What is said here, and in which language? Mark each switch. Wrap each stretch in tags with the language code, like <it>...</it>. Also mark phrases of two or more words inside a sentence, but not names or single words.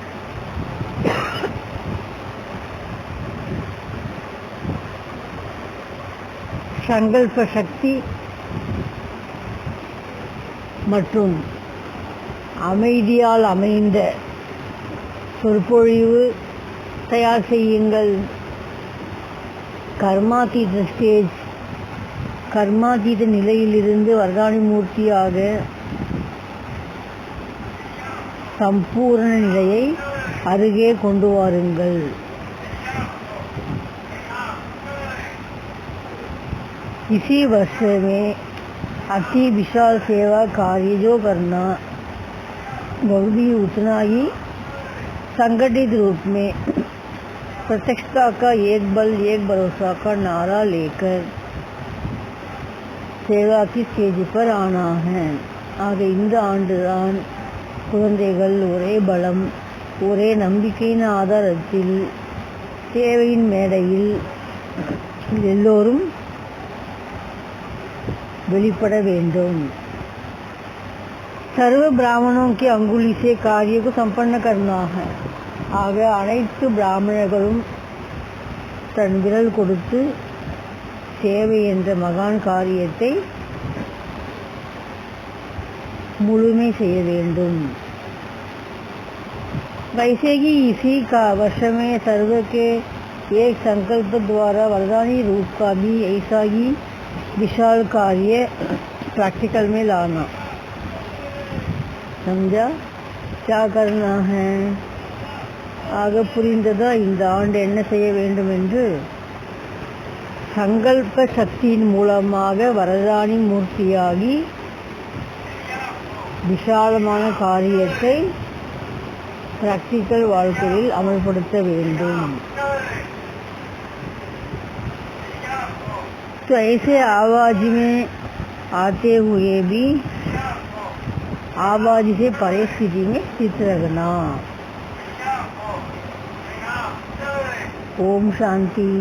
<ta>சங்கல்ப சக்தி மற்றும் அமைதியால் அமைந்த சொற்பொழிவு தயார் செய்யுங்கள். கர்மாதீத ஸ்டேஜ், கர்மாதீத நிலையிலிருந்து வரதானி மூர்த்தியாக संपूर्ण நிலையை அருகே கொண்டு வாருங்கள்.</ta> <hi>इसी वर्ष में अति विशाल सेवा कार्य जो करना, वो भी उतना ही संगठित रूप में प्रत्यक्षता का एक बल एक भरोसा का नारा लेकर सेवा की स्टेज पर आना है.</hi> <ta>ஆக இந்த ஆண்டுதான் குழந்தைகள் ஒரே பலம், ஒரே நம்பிக்கையின் ஆதாரத்தில் சேவையின் மேடையில் எல்லோரும் வெளிப்பட வேண்டும்.</ta> <hi>सर्व ब्राह्मणों की अंगुली से कार्य को संपन्न करना है.</hi> <ta>ஆக அனைத்து பிராமணர்களும் தன் விரல் கொடுத்து சேவை என்ற மகான் காரியத்தை मुलुमे செய்ய வேண்டும்.</ta> <hi>वैसे ही इसी का वर्ष में सर्व के एक संकल्प द्वारा वरदानी रूप का भी ऐसा ही विशाल कार्य प्रैक्टिकल में लाना. समझा क्या करना है?</hi> <ta>ஆக புரிந்ததா இந்த ஆண்டு என்ன செய்ய வேண்டும் என்று? சங்கல்ப சக்தியின் மூலமாக வரதானி மூர்த்தியாகி விசாலமான காரியத்தை प्रैक्टिकल வாழ்க்கையில் அமல்படுத்த வேண்டும்.</ta> <hi>तो ऐसे आवाज में आते हुए भी आवाज से परे स्थिति में स्थित रहना. ओम शांति.</hi>